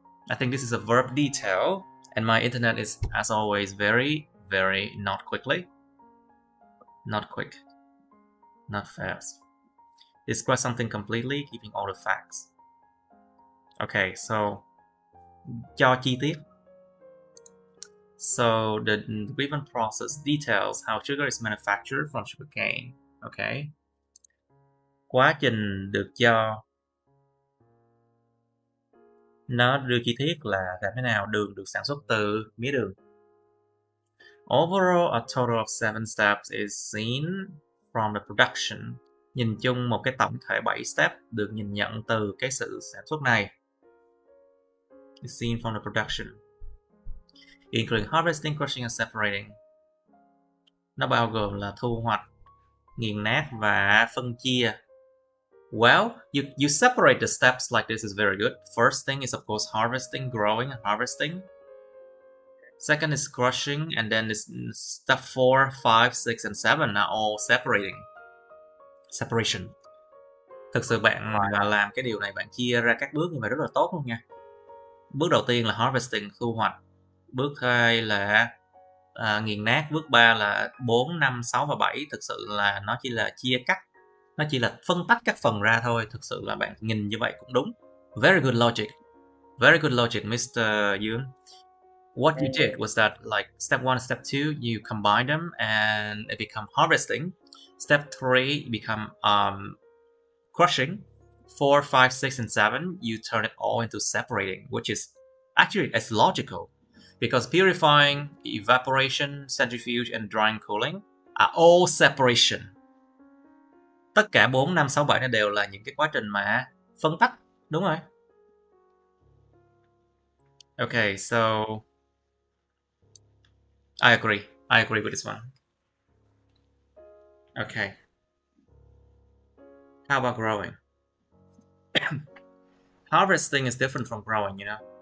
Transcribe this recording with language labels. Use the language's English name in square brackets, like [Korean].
[English] I think this is a verb detail, and my internet is, as always, very, very not quickly. Not quick. Not fast. Describe something completely, keeping all the facts. Okay, so [Vietnamese] cho chi tiết. [English] So the given process details how sugar is manufactured from sugarcane. Okay. [Vietnamese] Quá trình được cho nó đưa chi tiết là làm thế nào đường được sản xuất từ mía đường. [English] Overall, a total of 7 steps is seen from the production. [Vietnamese] Nhìn chung một cái tổng thể 7 step được nhìn nhận từ cái sự sản xuất này. [English] Is seen from the production, including harvesting, crushing and separating. [Vietnamese] Nó bao gồm là thu hoạch, nghiền nát và phân chia. [English] Well, you separate the steps like this is very good. First thing is of course harvesting, growing and harvesting. Second is crushing, and then this step 4, 5, 6 and 7 are all separating. Separation. [Vietnamese] Thực sự bạn mà làm cái điều này, bạn chia ra các bước như vậy rất là tốt luôn nha. Bước đầu tiên là harvesting, thu hoạch. Bước 2 là nghiền nát. Bước 3 là 4, 5, 6 và 7. Thực sự là nó chỉ là chia cắt. Nó chỉ là phân tách các phần ra thôi. Thực sự là bạn nhìn như vậy cũng đúng. [English] Very good logic. Very good logic, Mr. Yoon. What you did was that, like, step 1 and step 2, you combine them and it become harvesting. Step 3 become crushing. 4, 5, 6, and 7, you turn it all into separating, which is actually as logical. Because purifying, evaporation, centrifuge, and drying cooling are all separation. [Vietnamese] Tất cả 4, 5, 6, 7 này đều là những cái quá trình mà phân tách. Đúng rồi. [English] Okay, so I agree with this one. Okay. How about growing? Harvesting is different from growing, you know?